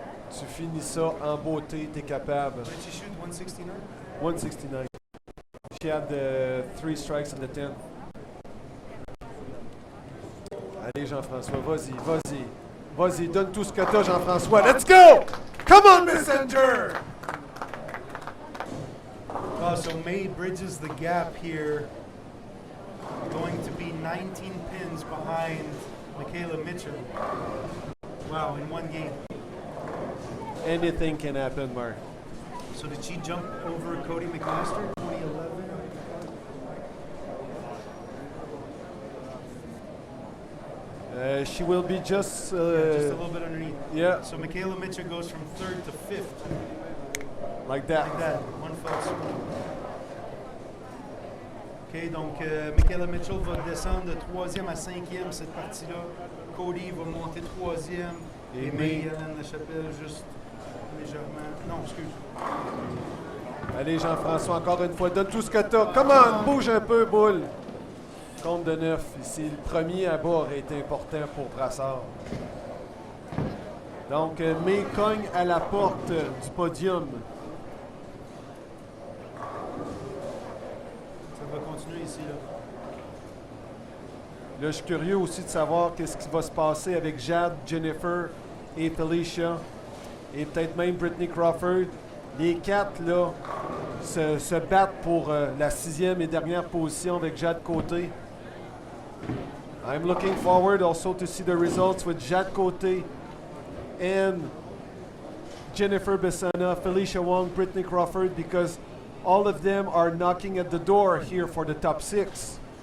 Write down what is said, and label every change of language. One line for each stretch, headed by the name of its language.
French: Tu finis ça en beauté, t'es capable.
English: Did she shoot 169? 169. She had 3 strikes in the 10.
French: Allez, Jean-François, vas-y. Vas-y, donne tout ce que t'as, Jean-François.
English: Let's go! Come on, Messenger! Oh, so May bridges the gap here, going to be 19 pins behind Michaela Mitchell. Wow, in one game. Anything can happen, Mark. So did she jump over Cody Mcmaster, 2011? She will be just... Just a little bit underneath. Yeah, So Michaela Mitchell goes from 3rd to 5th, like that. like that, one fell swoop.
French: OK, donc Michaela Mitchell va descendre de 3e à 5e cette partie-là. Cody va monter 3e. Et Et May- May LaChapelle juste légèrement. Non, excuse. Allez, Jean-François, encore une fois, donne tout ce que t'as.
English: Come on,
French: bouge un peu, boule. Compte de 9. Ici, le premier à bas aurait été important pour Brassard. Donc, May cogne à la porte du podium. Ça va continuer ici, là. Là, je suis curieux aussi de savoir qu'est-ce qui va se passer avec Jade, Jennifer et Felicia. Et peut-être même Brittany Crawford. Les 4, là, se battent pour la 6e et dernière position avec Jade Côté.
English: I'm looking forward also to see the results with Jade Côté and Jennifer Bessana, Felicia Wong, Brittany Crawford, because all of them are knocking at the door here for the top 6.